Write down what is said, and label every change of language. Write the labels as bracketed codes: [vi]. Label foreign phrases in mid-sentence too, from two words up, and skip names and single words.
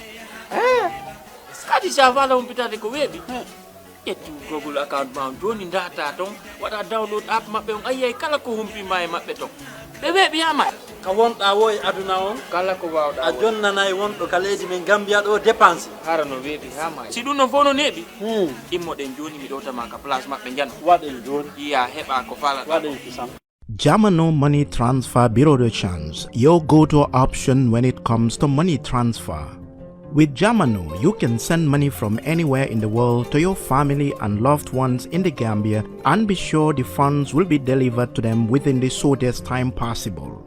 [ff] kadi sa fala humpitade ko weeɓi ƴetti Google account ma joni data ton waɗa download app maɓɓe on ayiyay kala ko humpima e maɓɓe ton ɓe ɓiyama ka wonɗa wo e aduna on kala ko wawɗa a jonnanayi wonɗo ka leydi men Gambia ɗo dépense hara no weeɓi ha ma si ɗum non fof no neeɓi immoɗen joni mi ɗowtama ka place maɓɓe jano waɗen joni iya heɓa ko falaɗa waɗen kisam. [en] Jamano Money Transfer Bureau de Change, your go-to option when it comes to money transfer. With Jamano, you can send money from anywhere in the world to your family and loved ones in the Gambia and be sure the funds will be delivered to them within the shortest time possible.